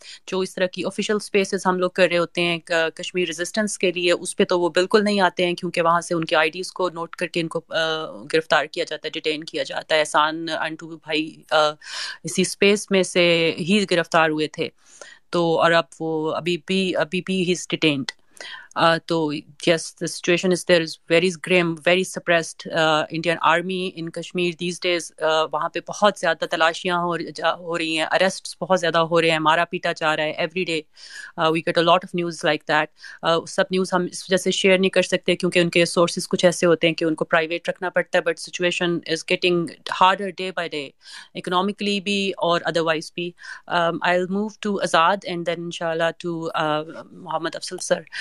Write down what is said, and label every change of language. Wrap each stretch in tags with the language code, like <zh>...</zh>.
<ur>جو اس طرح کی آفیشیل سپیسز ہم لوگ کر رہے ہوتے ہیں کشمیر ریزسٹنس کے لیے، اس پہ تو وہ بالکل نہیں آتے ہیں کیونکہ وہاں سے ان کی آئی ڈیز کو نوٹ کر کے ان کو گرفتار کیا جاتا ہے، ڈیٹین کیا جاتا ہے. احسان انٹو بھائی اسی سپیس میں سے ہی گرفتار ہوئے تھے، تو اور اب وہ ابھی بھی</ur> <en>ہی is detained. تو yes, the situation is there is very grim, very suppressed Indian army in Kashmir these days.</en> <ur>وہاں پہ بہت زیادہ تلاشیاں ہو رہی ہیں، اریسٹس بہت زیادہ ہو رہے ہیں، مارا پیٹا جا رہا ہے</ur> <en>Every day. We get a lot of news like that.</en> <ur>Sub news ہم اس وجہ سے شیئر نہیں کر سکتے کیونکہ ان کے سورسز کچھ ایسے ہوتے ہیں کہ ان کو پرائیویٹ رکھنا پڑتا ہے.</ur> <en>but situation is getting harder day by day,</en> <ur>economically بھی اور ادروائز بھی.</ur> <en>I'll move to Azad and then inshallah to Muhammad Afzal sir.</en>